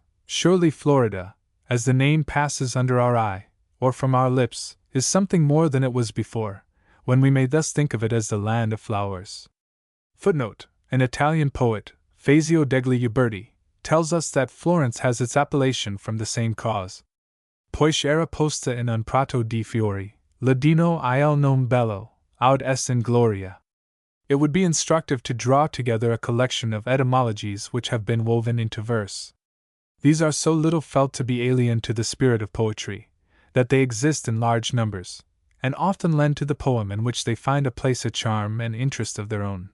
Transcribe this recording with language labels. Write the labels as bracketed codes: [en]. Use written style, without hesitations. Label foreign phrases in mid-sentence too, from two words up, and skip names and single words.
[en] Surely Florida, as the name passes under our eye, or from our lips, is something more than it was before, when we may thus think of it as the land of flowers. Footnote: An Italian poet, Fazio degli Uberti, tells us that Florence has its appellation from the same cause. [it] Poiché era posta in un prato di fiori, ladino il nome bello, [la] aud est in gloria. [en] It would be instructive to draw together a collection of etymologies which have been woven into verse. These are so little felt to be alien to the spirit of poetry, that they exist in large numbers, and often lend to the poem in which they find a place a charm and interest of their own.